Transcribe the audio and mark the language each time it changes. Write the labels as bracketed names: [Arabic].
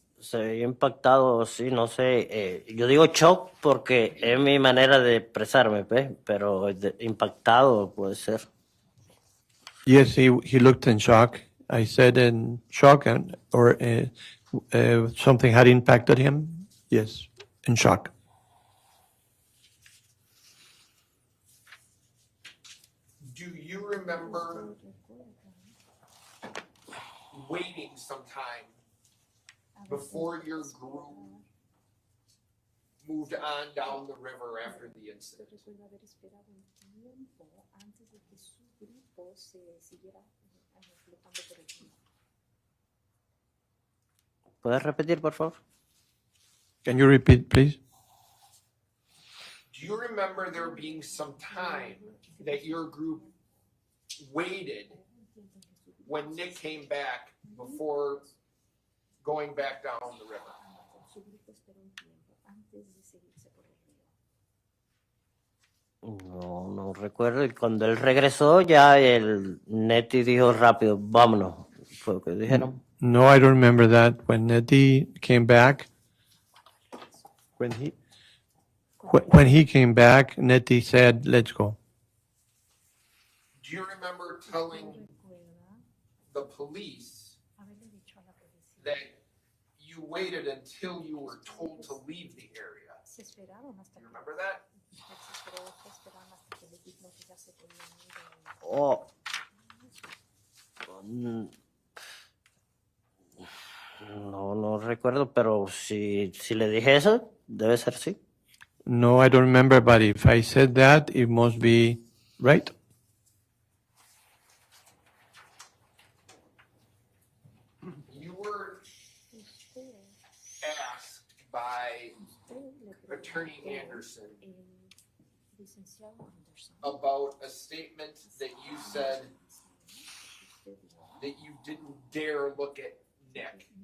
[Spanish] Se veía impactado, sí, no sé. Yo digo shock porque es mi manera de expresarme, ¿ves? Pero impactado puede ser. [English] Yes, he looked in shock. I said in shock, or something had impacted him. Yes, in shock. Do you remember waiting some time before your group moved on down the river after the incident? [Spanish] ¿Puedes repetir, por favor? [English] Can you repeat, please? Do you remember there being some time that your group waited when Nick came back before going back down the river? [Spanish] No recuerdo. Y cuando él regresó, ya el Neti dijo rápido, vámonos. Fue lo que dijeron. [English] No, I don't remember that. When Nettie came back, when he came back, Nettie said, "Let's go." Do you remember telling the police that you waited until you were told to leave the area? Do you remember that? Oh. [Spanish] No recuerdo, pero si le dije eso, debe ser sí. [English] No, I don't remember, but if I said that, it must be right. You were asked by Attorney Anderson about a statement that you said that you didn't dare look at Nick.